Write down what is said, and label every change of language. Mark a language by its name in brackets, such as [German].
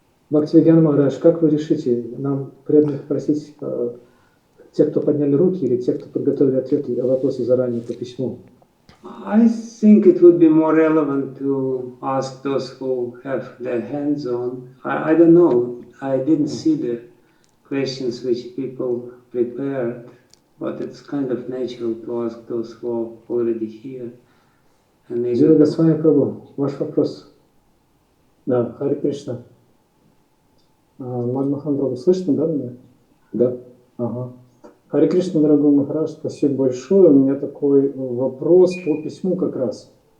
[Russian] Бхактивигьяна Махарадж, как вы решите, нам преданных просить те, кто подняли руки, или те, кто подготовили ответы о вопросе заранее по письму? [English] I think it would be more relevant to ask those who have their hands on. I don't know. I didn't see the questions which people prepared, but it's kind of natural to ask those who are already here. [Russian] Джива Госвами Прабhu, ваш вопрос. Да, Хари Кришна. Мадмахан Прабhu, слышно, да, меня? Да. Ага. Хари Кришна, дорогой Махарадж, спасибо большое. У меня такой вопрос по письму как раз.